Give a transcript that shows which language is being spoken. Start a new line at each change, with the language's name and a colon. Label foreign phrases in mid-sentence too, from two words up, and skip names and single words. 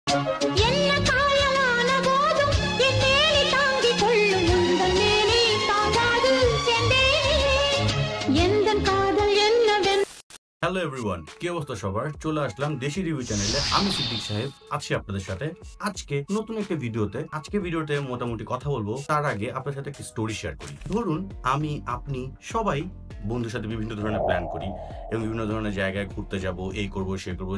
Tamil: என்ன காயமான போதும் என் மேனி தாங்கிக் கொள்ளும் உந்தன் மேனி தாங்காது செந்தேனே எந்தன் காதல் என்னவென்று
English: hello everyone,
Bangla: কি অবস্থা সবার? চলে আসলাম দেশি
English: review channel.
Bangla: আমি সিদ্দিক সাহেব আছি আপনাদের সাথে আজকে নতুন একটা ভিডিওতে। আজকে ভিডিওতে মোটামুটি কথা বলবো, তার আগে আপনার সাথে একটা
English: story share
Bangla: করি। ধরুন আমি, আপনি সবাই বন্ধুর সাথে বিভিন্ন ধরনের প্ল্যান করি এবং বিভিন্ন ধরনের জায়গায় ঘুরতে যাব, এই করব সে করব।